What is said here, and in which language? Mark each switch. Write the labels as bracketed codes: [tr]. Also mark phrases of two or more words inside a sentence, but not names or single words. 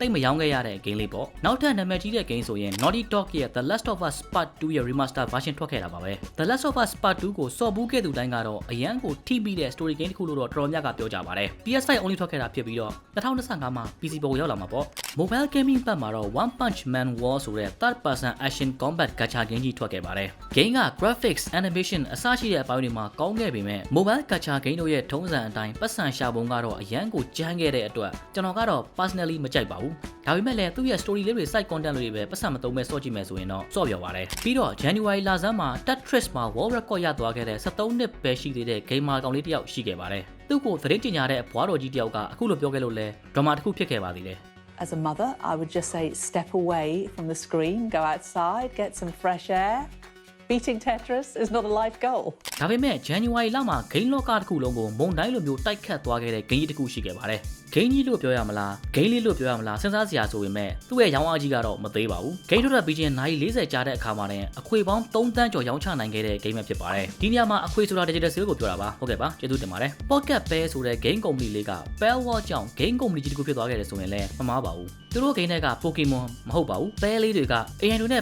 [my] တ်မရောင်းခဲ့ရတဲ့ game လေးပေါ့။နောက်ထပ်နာမည်ကြီးတဲ့ game ဆိုရင် Naughty Dog ရဲ့ The Last of Us Part 2 ရဲ့ [en] remaster version [my] ထွက်ခဲ့တာပါပဲ။ The Last of Us Part 2 ကိုဆော့ဘူးခဲ့သူတိုင်းကတော့အရန်ကိုထိပြီးတဲ့ story game တစ်ခုလို့တော့တော်တော်များကပြောကြပါတယ်။ PS5 only ထွက်ခဲ့တာဖြစ်ပြီးတော့2025မှာ PC ပေါ်ရောက်လာမှာပေါ့။ Mobile gaming ဘက်မှာတော့ One Punch Man War ဆိုတဲ့ [en] third person action combat gacha game [my] ကြီးထွက်ခဲ့ပါတယ်။ game က graphics, animation အစရှိတဲ့အပိုင်းတွေမှာကောင်းခဲ့ပေမဲ့ [en] mobile gacha game [my] တို့ရဲ့ထုံးစံအတိုင်းပတ်စံရှာပုံကတော့အရန်ကိုကြမ်းခဲ့တဲ့အတွက်ကျွန်တော်ကတော့ personally မကြိုက်ပါဘူး။ဒါပေမဲ့လည်းသူ့ရဲ့ story လေးတွေ [en] side content [my] တွေပဲပတ်စံမသုံးမဲ့စော့ကြည့်မယ်ဆိုရင်တော့စော့ပြောပါတယ်။ပြီးတော့ January လဆန်းမှာ Tetris မှာ [en] world record [my] ရသွားခဲ့တဲ့73နှစ်ပဲရှိသေးတဲ့ gamer ကောင်လေးတစ်ယောက်ရှိခဲ့ပါတယ်။သူ့ကိုသတင်းကြေညာတဲ့ဘွားတော်ကြီးတစ်ယောက်ကအခုလိုပြောခဲ့လို့လဲ drama တစ်ခုဖြစ်ခဲ့ပါသေးတယ်။ [en] As a mother, I would just say step away from the screen, go outside, get some fresh air. Beating Tetris is not a life goal. [my] ဒါပေမဲ့ January လမှာ game လောကတစ်ခုလုံးကိုမုန်တိုင်းလိုမျိုးတိုက်ခတ်သွားခဲ့တဲ့ game ကြီးတစ်ခုရှိခဲ့ပါတယ်။ game ကြီးလို့ပြောရမလား game လေးလို့ပြောရမလားစဉ်းစားစရာဆိုပေမဲ့သူ့ရဲ့ရောင်းအားကြီးကတော့မသေးပါဘူး။ game ထွက်ပြီးချင်းနိုင်40ကြာတဲ့အခါမှာလည်းအခွေပေါင်း3တန်းကျော်ရောင်းချနိုင်ခဲ့တဲ့ game ပဲဖြစ် ပါတယ်။ဒီနေရာမှာအခွေဆိုတာ [en] digital sale [my] ကိုပြောတာပါ။ဟုတ်ကဲ့ပါကျေးဇူးတင်ပါတယ်။ Pocket Pair ဆိုတဲ့ [en] game company [my] လေးက Pair War ကြောင့် [en] game company [my] ကြီးတစ်ခုဖြစ်သွားခဲ့တယ်ဆိုရင်လည်းမမှားပါဘူး။သူတို့ game တွေက Pokemon မဟုတ်ပါဘူး။ Pair လေးတွေက AI တွေနဲ့